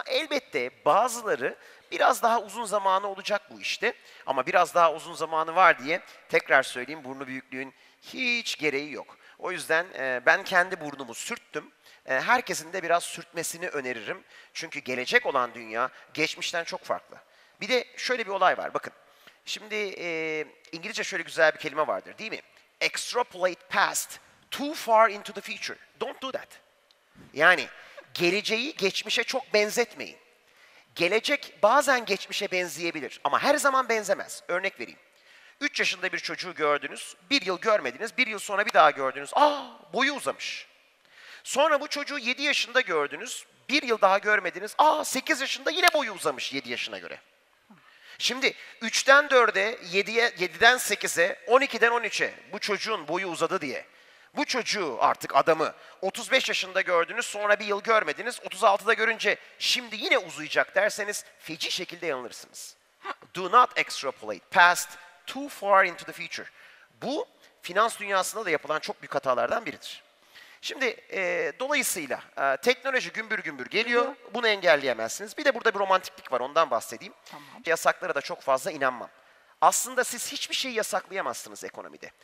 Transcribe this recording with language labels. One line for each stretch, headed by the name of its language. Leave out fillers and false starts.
Turkish: Elbette bazıları biraz daha uzun zamanı olacak bu işte ama biraz daha uzun zamanı var diye tekrar söyleyeyim burnu büyüklüğün hiç gereği yok. O yüzden ben kendi burnumu sürttüm. herkesin de biraz sürtmesini öneririm. Çünkü gelecek olan dünya geçmişten çok farklı. Bir de şöyle bir olay var. Bakın, şimdi İngilizce şöyle güzel bir kelime vardır değil mi?
English: Extrapolate past too far into the future. Don't do that.
Turkish: Yani geleceği geçmişe çok benzetmeyin. Gelecek bazen geçmişe benzeyebilir ama her zaman benzemez. Örnek vereyim. 3 yaşında bir çocuğu gördünüz, 1 yıl görmediniz, 1 yıl sonra bir daha gördünüz. Boyu uzamış. Sonra bu çocuğu 7 yaşında gördünüz, 1 yıl daha görmediniz. 8 yaşında yine boyu uzamış 7 yaşına göre. Şimdi 3'ten 4'e, 7'den 8'e, 12'den 13'e bu çocuğun boyu uzadı diye. Bu çocuğu artık adamı 35 yaşında gördünüz, sonra bir yıl görmediniz, 36'da görünce şimdi yine uzayacak derseniz feci şekilde yanılırsınız.
English: Do not extrapolate past too far into the future.
Turkish: Bu finans dünyasında da yapılan çok büyük hatalardan biridir. Şimdi dolayısıyla teknoloji gümbür gümbür geliyor. Bunu engelleyemezsiniz. Bir de burada bir romantiklik var, ondan bahsedeyim. Tamam. Yasaklara da çok fazla inanmam. Aslında siz hiçbir şeyi yasaklayamazsınız ekonomide.